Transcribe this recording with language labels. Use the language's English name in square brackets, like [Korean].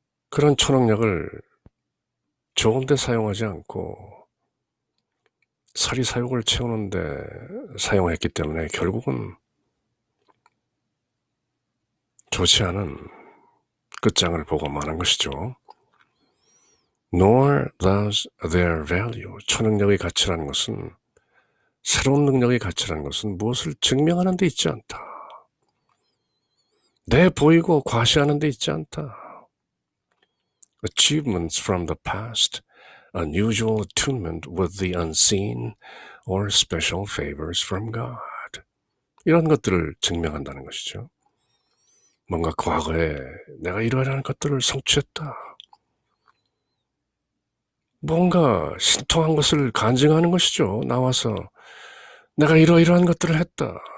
[Korean] 그런 초능력을 좋은 데 사용하지 않고 사리사욕을 채우는데 사용했기 때문에 결국은 좋지 않은 끝장을 보고 마는 것이죠. [English] Nor does their value. [Korean] 초능력의 가치라는 것은, 새로운 능력의 가치라는 것은 무엇을 증명하는 데 있지 않다. 내 보이고 과시하는 데 있지 않다. [English] Achievements from the past, unusual attunement with the unseen, or special favors from God. [Korean] 이런 것들을 증명한다는 것이죠. 뭔가 과거에 내가 이러이러한 것들을 성취했다. 뭔가 신통한 것을 간증하는 것이죠. 나와서 내가 이러이러한 것들을 했다.